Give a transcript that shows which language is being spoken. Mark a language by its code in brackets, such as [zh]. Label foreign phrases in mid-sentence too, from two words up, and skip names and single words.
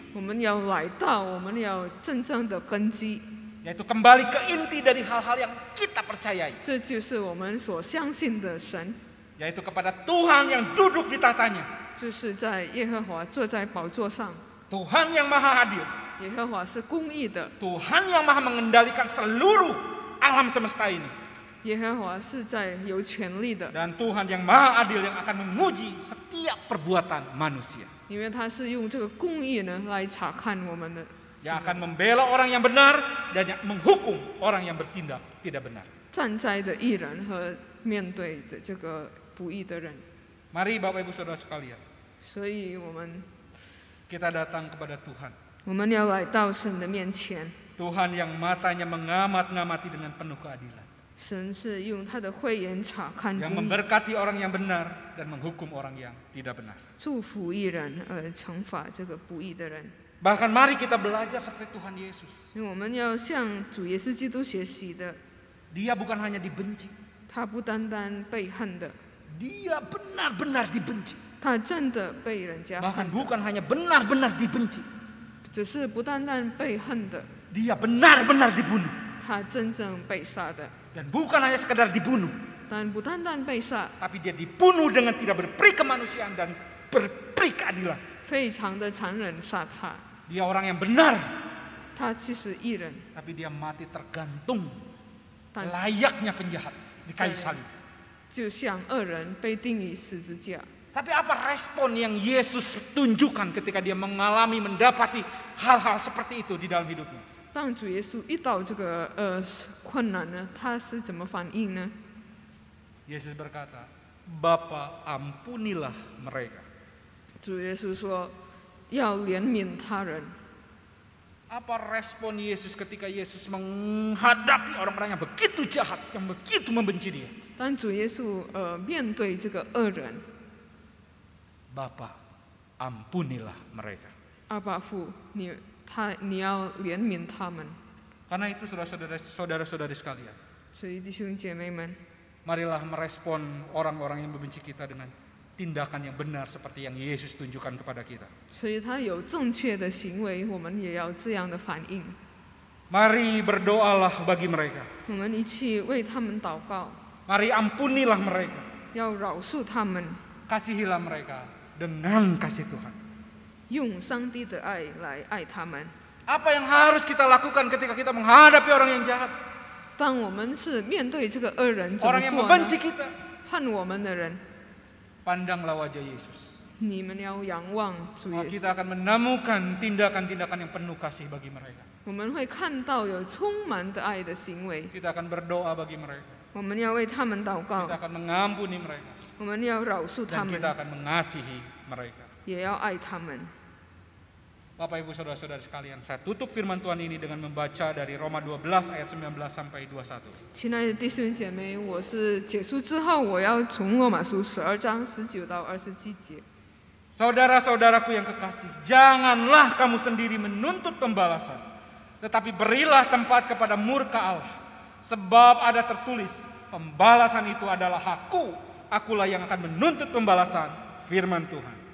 [zh] 我们要来到我们要真正的根基， [id] Yaitu kembali ke inti dari hal-hal yang kita percayai. [zh] 这就是我们所相信的神， [id] Yaitu kepada Tuhan yang duduk di tatanya. [zh] 就是在耶和华坐在宝座上， [id] Tuhan yang maha adil. [zh] 耶和华是公义的， [id] Tuhan yang maha mengendalikan seluruh alam semesta ini. [zh] 耶和华是在有权力的， [id] Dan Tuhan yang maha adil yang akan menguji setiap perbuatan manusia. [zh] 因为他是用这个公义呢来查看我们的， [id] Yang akan membela orang yang benar dan yang menghukum orang yang bertindak tidak benar. [zh] 站在的义人和面对的这个不义的人。 [id] Mari Bapak Ibu Saudara sekalian, [zh] 所以我们 [id] kita datang kepada Tuhan. [zh] 我们要来到神的面前， [id] Tuhan yang matanya mengamat-ngamati dengan penuh keadilan. [zh] 神是用他的慧眼查看 [id] Yang [zh] 公义， [id] memberkati orang yang benar dan menghukum orang yang tidak benar. [zh] 祝福义人而惩罚这个不义的人。 [id] Bahkan mari kita belajar seperti Tuhan Yesus. [zh] 因为我们要向主耶稣基督学习的， [id] Dia bukan hanya dibenci, [zh] 他不单单被恨的， [id] dia benar-benar dibenci. [zh] 他真的被人家 [id] Bahkan [zh] 恨， [id] bukan hanya benar-benar dibenci, [zh] 只是不单单被恨的， [id] dia benar-benar dibunuh. [zh] 他真正被杀的， [id] Dan bukan hanya sekedar dibunuh, [zh] 但不单单被杀， [id] tapi dia dibunuh dengan tidak berperi kemanusiaan dan berperi keadilan. [zh] 非常的残忍杀他。 [id] Dia orang yang benar, [zh] 他其实义人， [id] tapi dia mati tergantung [zh] 但是 [id] layaknya penjahat di kayu salib. [zh] 就像恶人被钉于十字架。 [id] Tapi apa respon yang Yesus tunjukkan ketika dia mengalami, mendapati hal-hal seperti itu di dalam hidupnya? [zh] 当主耶稣遇到这个困难呢，他是怎么反应呢？ [id] Yesus berkata, Bapa ampunilah mereka. [zh] 主耶稣说要怜悯他人。 [id] Apa respon Yesus ketika Yesus menghadapi orang-orang yang begitu jahat, yang begitu membenci dia? [zh] 当主耶稣面对这个恶人， [id] Bapa ampunilah mereka. [zh] 阿爸父，你要怜悯他们。 [id] Karena itu saudara-saudari sekalian, [zh] 所以弟兄姐妹们， [id] marilah merespon orang-orang yang membenci kita dengan tindakan yang benar seperti yang Yesus tunjukkan kepada kita. [zh] 所以他有正确的行为，我们也要这样的反应。 [id] Mari berdoalah bagi mereka. [zh] 我们一起为他们祷告， [id] Mari ampunilah mereka. [zh] 要饶恕他们， [id] Kasihilah mereka dengan kasih Tuhan. [zh] 用上帝的爱来爱他们。 [id] Apa yang harus kita lakukan ketika kita menghadapi orang yang jahat? [zh] 当我们是面对这个恶人，怎么 [id] Orang yang [zh] 做呢？ [id] membenci kita. [zh] 恨我们的人， [id] Pandanglah wajah Yesus. [zh] 你们要仰望主 [id] Maka [zh] 耶稣， [id] kita akan menemukan tindakan-tindakan yang penuh kasih bagi mereka. [zh] 我们会看到有充满的爱的行为。 [id] Kita akan berdoa bagi mereka. [zh] 我们要为他们祷告， [id] Kita akan mengampuni mereka. [zh] 我们要饶恕他 [id] Dan [zh] 们， [id] kita akan mengasihi mereka. [zh] 也要爱他们。 [id] Bapak Ibu Saudara-saudara sekalian, saya tutup firman Tuhan ini dengan membaca dari Roma 12 ayat 19 sampai 21. [zh] 亲爱的弟兄姐妹，我是结束之后，我要从罗马书12章19到27节。 [id] Saudara-saudaraku yang kekasih, janganlah kamu sendiri menuntut pembalasan, tetapi berilah tempat kepada murka Allah. Sebab ada tertulis, pembalasan itu adalah hakku, akulah yang akan menuntut pembalasan, firman Tuhan.